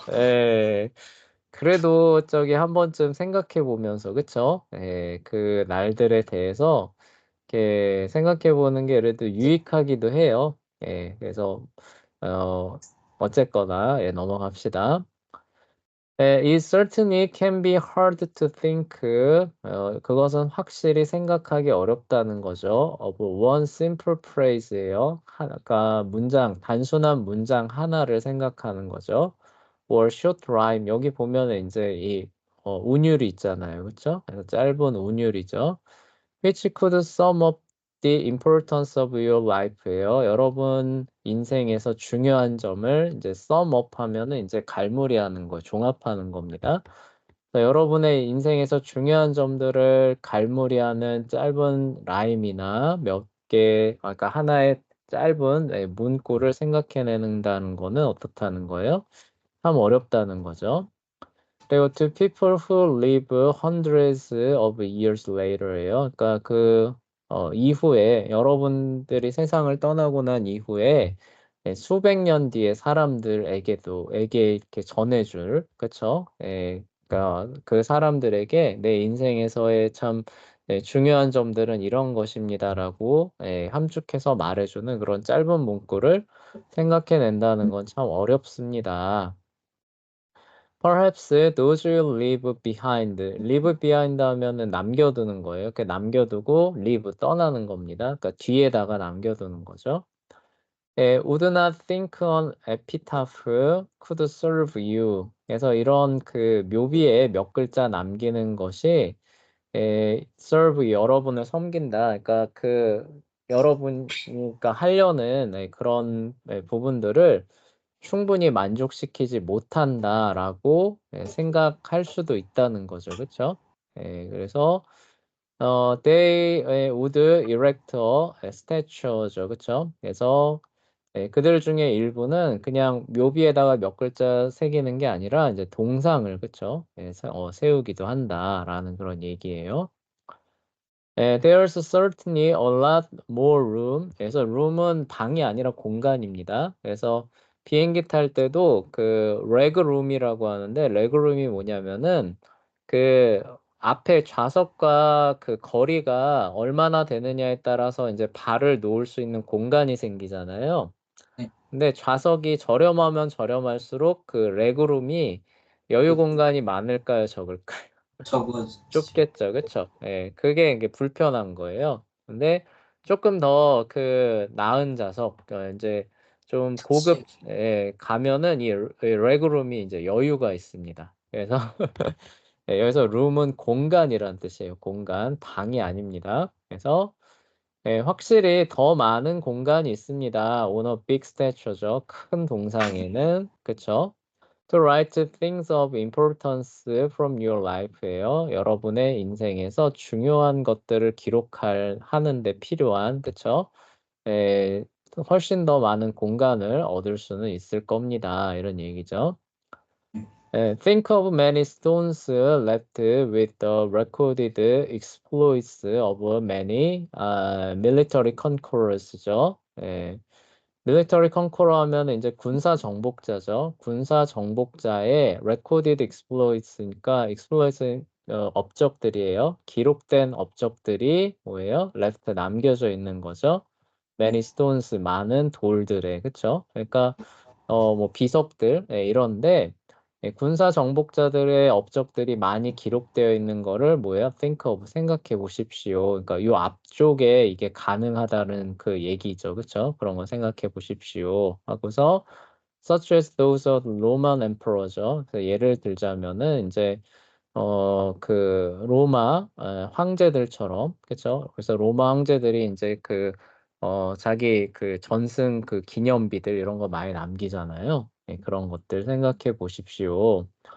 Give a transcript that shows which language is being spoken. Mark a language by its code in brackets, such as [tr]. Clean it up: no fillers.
[ko] 예, 그래도 저기 한 번쯤 생각해 보면서, 그쵸? 예, 그 날들에 대해서 이렇게 생각해 보는 게 그래도 유익하기도 해요. 예, 그래서 어, 어쨌거나 예, 넘어갑시다. [en] It certainly can be hard to think. [ko] 그것은 확실히 생각하기 어렵다는 거죠. [en] Of one simple phrase예요. [ko] 그러니까 단순한 문장 하나를 생각하는 거죠. [en] Or short rhyme. [ko] 여기 보면은 이제 이 운율이 있잖아요, 그렇죠? 그래서 짧은 운율이죠. [en] Which could sum up the importance of your life예요. [ko] 여러분 인생에서 중요한 점을 이제 sum up 하면은 이제 갈무리하는 거, 종합하는 겁니다. 여러분의 인생에서 중요한 점들을 갈무리하는 짧은 라임이나 몇 개, 아까 하나의 짧은 문구를 생각해낸다는 거는 어떻다는 거예요? 참 어렵다는 거죠. 그리고 [en] to people who live hundreds of years later예요. [ko] 그러니까 이후에 여러분들이 세상을 떠나고 난 이후에 수백 년 뒤에 사람들에게 이렇게 전해줄, 그쵸? 그러니까 그 사람들에게 내 인생에서의 참 중요한 점들은 이런 것입니다라고 함축해서 말해주는 그런 짧은 문구를 생각해낸다는 건 참 어렵습니다. [en] Perhaps those you leave behind. [ko] leave behind 하면은 남겨두는 거예요. 이렇게 남겨두고 leave 떠나는 겁니다. 그러니까 뒤에다가 남겨두는 거죠. [en] would not think an epitaph could serve you. [ko] 그래서 이런 그 묘비에 몇 글자 남기는 것이 serve 여러분을 섬긴다. 그러니까 여러분이니까 하려는 그런 부분들을 충분히 만족시키지 못한다라고 생각할 수도 있다는 거죠. 그렇죠? 그래서 [en] they would erect a statue죠. [ko] 그렇죠? 그래서 그들 중에 일부는 그냥 묘비에다가 몇 글자 새기는 게 아니라 이제 동상을 그렇죠? 세우기도 한다라는 그런 얘기예요. [en] There's certainly a lot more room. [ko] 그래서 room은 방이 아니라 공간입니다. 그래서 비행기 탈 때도 그 레그룸이라고 하는데 레그룸이 뭐냐면은 그 앞에 좌석과 그 거리가 얼마나 되느냐에 따라서 이제 발을 놓을 수 있는 공간이 생기잖아요. 네. 근데 좌석이 저렴하면 저렴할수록 그 레그룸이 여유 공간이 많을까요, 적을까요? 저거 좁겠죠, 그쵸? 그게 이게 불편한 거예요. 근데 조금 더 그 나은 좌석, 이제 좀 고급 특실. 에 가면은 이 레그룸이 이제 여유가 있습니다. 그래서 네, 여기서 룸은 공간이란 뜻이에요. 공간, 방이 아닙니다. 그래서 확실히 더 많은 공간이 있습니다. [en] on a big stature죠. [ko] 큰 동상에는, 그쵸? [en] To write things of importance from your life예요. [ko] 여러분의 인생에서 중요한 것들을 하는데 필요한, 그쵸? 에, 훨씬 더 많은 공간을 얻을 수는 있을 겁니다. 이런 얘기죠. [en] Think of many stones left with the recorded exploits of many military conquerors죠. [ko] military conqueror 하면 이제 군사 정복자죠. 군사 정복자의 recorded exploits니까 exploits 업적들이에요. 기록된 업적들이 뭐예요? left 남겨져 있는 거죠. many 네. stones 많은 돌들에 그쵸? 그러니까 뭐 비석들 이런데 군사 정복자들의 업적들이 많이 기록되어 있는 거를 뭐예요? think of 생각해 보십시오. 그러니까 요 앞쪽에 이게 가능하다는 그 얘기죠. 그쵸? 그런 거 생각해 보십시오. 하고서 [en] such as those of Roman emperor죠. [ko] 그래서 예를 들자면은 이제 그 로마 황제들처럼 그쵸? 그래서 로마 황제들이 이제 자기 그 전승 그 기념비들 이런 거 많이 남기잖아요. 그런 것들 생각해 보십시오.